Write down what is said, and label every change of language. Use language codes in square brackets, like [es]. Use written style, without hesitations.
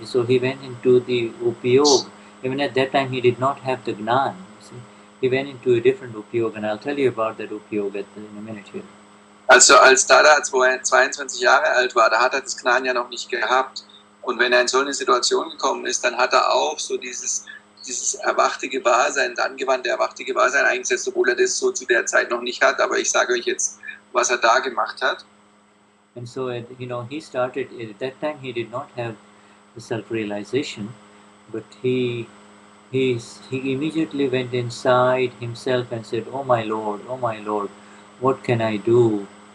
[en] So he went into the upayog. Even at that time, he did not have the Gnan. He went into a different upayog, and I'll tell you about that upayog in a minute here. [de] Also als Dada 22 Jahre alt war, da hat er das Gnan ja noch nicht gehabt. Und wenn er in so eine Situation gekommen ist, dann hat er auch so dieses erwachte Gewahrsein, das angewandte erwachte Gewahrsein eingesetzt, obwohl er das so zu der Zeit noch nicht hat. Aber ich sage euch jetzt, was er da gemacht hat. [en] And so, he started, at that time he did not have the self-realization, but he immediately went inside himself and said, oh my Lord, what can I do?